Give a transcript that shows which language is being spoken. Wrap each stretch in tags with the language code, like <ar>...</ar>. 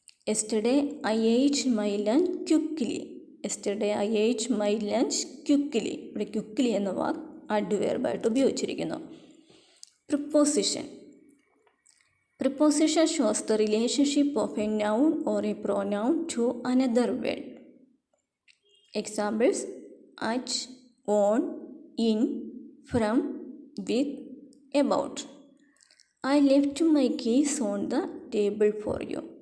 <en>Yesterday I ate my lunch quickly. Yesterday I ate my lunch quickly.</en> <ml>ഇവിടെ quickly എന്ന വാക്ക് അഡ്വെർബായിട്ട് ഉപയോഗിച്ചിരിക്കുന്നു. Preposition.</ml> <en>Preposition shows the relationship of a noun or a pronoun to another word. Examples: at, on, in, from, with, about. I left my keys on the table for you.</en>